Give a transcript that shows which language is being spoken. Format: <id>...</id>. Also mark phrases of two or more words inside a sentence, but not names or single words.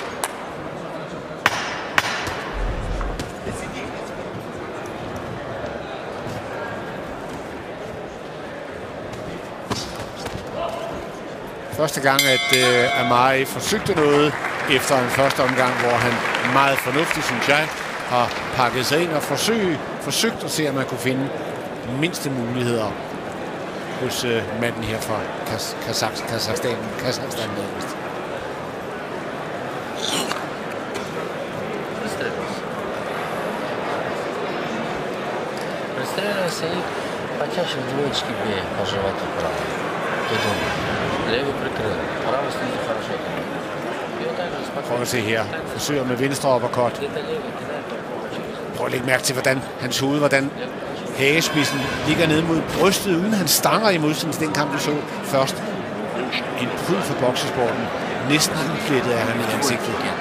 <da>Første gang, at Amari forsøgte noget efter en første omgang, hvor han meget fornuftigt, synes jeg, har pakket sig ind og forsøgt at se, om man kunne finde mindste muligheder hos manden her fra Kazakhstan.</da> <ru>Пристреливайся и почаще в двоечке бей по животу право. Ты думаешь? Левый прикрыл, правый снизу хорошо.</ru> <da>Prøv at se her. Forsøger med venstre uppercut. Prøv at lægge mærke til, hvordan hagespidsen ligger nede mod brystet, uden han stanger i modsætning til den kamp, vi så først. En pryd for boksesporten. Næsten udplettet er han i ansigtet.</da>